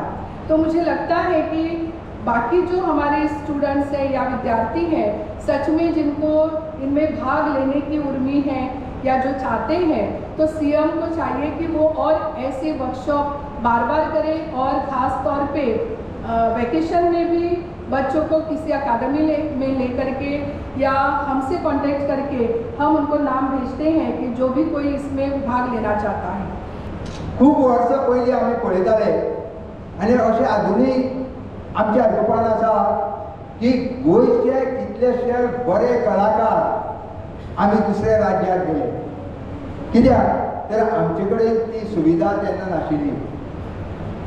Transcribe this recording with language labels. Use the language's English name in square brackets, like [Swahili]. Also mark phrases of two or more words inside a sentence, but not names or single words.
[Hindi] तो मुझे लगता है कि बाकी जो हमारे स्टूडेंट्स हैं या विद्यार्थी हैं, सच में जिनको इनमें भाग लेने की उर्मी है या जो चाहते हैं, तो सीएम को चाहिए कि वो और ऐसे वर्कशॉप बार बार करें, और ख़ास तौर पे वैकेशन में भी बच्चों को किसी अकादमी में ले करके या हमसे कांटेक्ट करके हम उनको नाम भेजते हैं कि जो भी कोई इसमें भाग लेना चाहता है. [Konkani] खूब वर्ष पयलीं आमी पळयताले आनी अशें आधुनीक आमच्या आजोपान आसा की गोंयचे कितलेशे बरे कलाकार आमी दुसऱ्या राज्यांत गेले. कित्याक तर आमचे कडेन ती सुविधा तेन्ना नाशिल्ली.